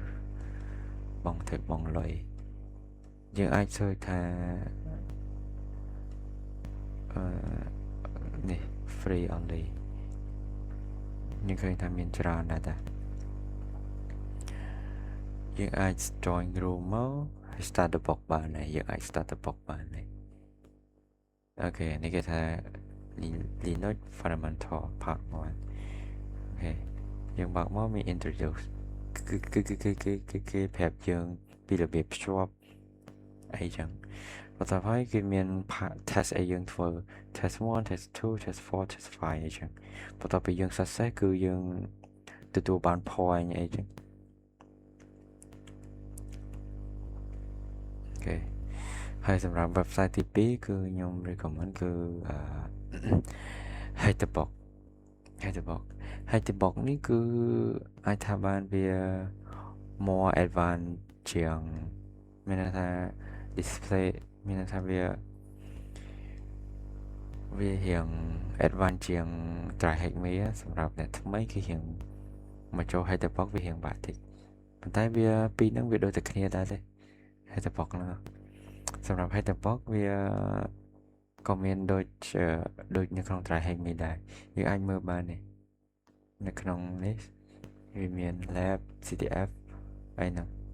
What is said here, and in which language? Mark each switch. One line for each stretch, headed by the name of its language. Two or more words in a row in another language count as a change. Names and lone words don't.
Khmer: បងលុយយើងអាច search ថានេះ
English: free only
Khmer: យើងឃើញថាមានច្រើនដែរតាយើងអាច
English: join room
Khmer: មកហើយ
English: start the box
Khmer: បានហើយយើងអាច
English: start the box
Khmer: បានហើយអូខេនេះគេថា Linux fundamental part 1 អូខេយើងបើកមកមាន introduce គឺប្រាប់យើងពីរបៀបភ្ជាប់អីចឹងបន្ទាប់ហើយគឺមាន test អីយើងធ្វើ test 1 test 2 test 4 test 5អីចឹងបន្ទាប់ពីយើង success គឺយើងទទួលបាន point អីចឹង អូខេហើយសម្រាប់ website ទី2គឺខ្ញុំ recommend គឺHacktheboxនេះគឺអាចថាបានវា
English: more advanced
Khmer: ជាងមានន័យថា display មានន័យថាវា រៀង advanced ជាង Try Hack Me សម្រាប់អ្នកថ្មីគឺរៀងមកចូល Hackthebox វារៀងបាក់តិចប៉ុន្តែវាពីរហ្នឹងវាដូចតែគ្នាដែរទេ Hackthebox ហ្នឹងសម្រាប់ Hackthebox វាក៏មានដូចនៅក្នុង Try Hack Me ដែរយើងអាចមើលបាននេះនៅក្នុងនេះវាមាន lab CTF អីហ្នឹង